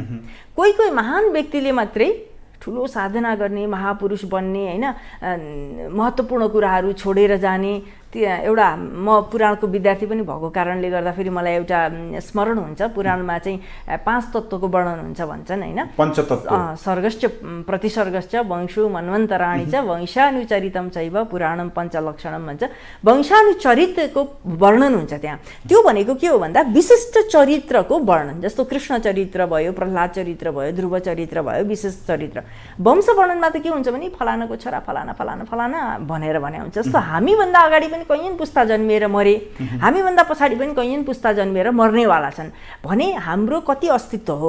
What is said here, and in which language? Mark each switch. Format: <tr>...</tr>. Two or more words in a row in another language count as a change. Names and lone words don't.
<ne>कोही कोही महान व्यक्तिले मात्रै ठुलो साधना गर्ने, महापुरुष बन्ने, होइन, महत्त्वपूर्ण कुराहरू छोडेर जाने, एउटा म पुराणको विद्यार्थी पनि भएको कारणले गर्दाखेरि मलाई एउटा स्मरण हुन्छ। पुराणमा चाहिँ 5 तत्त्वको वर्णन हुन्छ भन्छन् होइन, पञ्चतत्त्व</ne> <sa>सर्गश्च प्रतिसर्गश्च वंशु मन्वन्तराणि च वंशानुचरितं चैव पुराणं पञ्चलक्षणं भन्छ।</sa> <ne>वंशानुचरितको वर्णन हुन्छ त्यहाँ। त्यो भनेको के हो भन्दा विशिष्ट चरित्रको वर्णन, जस्तो कृष्ण चरित्र भयो, प्रह्लाद चरित्र भयो, ध्रुव चरित्र भयो, विशिष्ट चरित्र। वंश वर्णनमा त के हुन्छ भने फलानाको छोरा फलाना फलाना फलाना भनेर भने हुन्छ। जस्तो हामीभन्दा अगाडि पनि कैयन पुस्ता जन्मिएर मरे, हामीभन्दा पछाडि पनि कैयन पुस्ता जन्मिएर मर्नेवाला छन् भने हाम्रो कति अस्तित्व हो।</ne>